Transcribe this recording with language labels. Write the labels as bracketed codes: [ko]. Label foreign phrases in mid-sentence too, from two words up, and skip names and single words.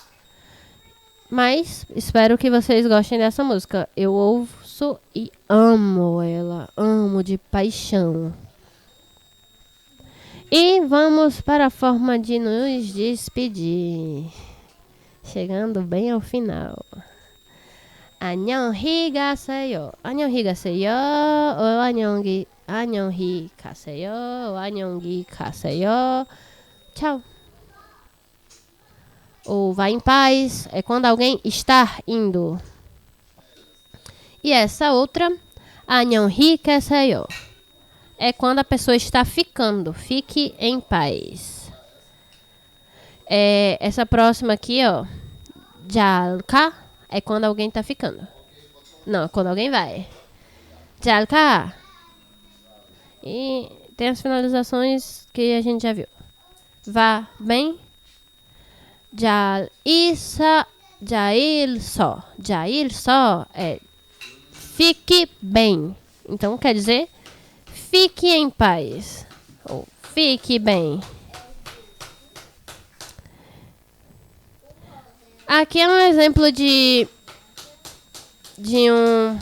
[pt] Mas espero que vocês gostem dessa música. Eu ouço e amo ela. Amo de paixão. E vamos para a forma de nos despedir. Chegando bem ao final. [ko] 안녕히 가세요. 안녕히 가세요. 안녕히 가세요. [pt] Tchau. Ou vá em paz é quando alguém está indo. E essa outra, [ko] 안녕히 계세요, [pt] é quando a pessoa está ficando. Fique em paz. Essa próxima aqui, ó, 잘가, é quando alguém está ficando. Não, é quando alguém vai. 잘가. E tem as finalizações que a gente já viu. Vá bem. [ko] 잘 있어 [pt] é fique bem. Então quer dizer fique em paz ou fique bem. Aqui é um exemplo de um...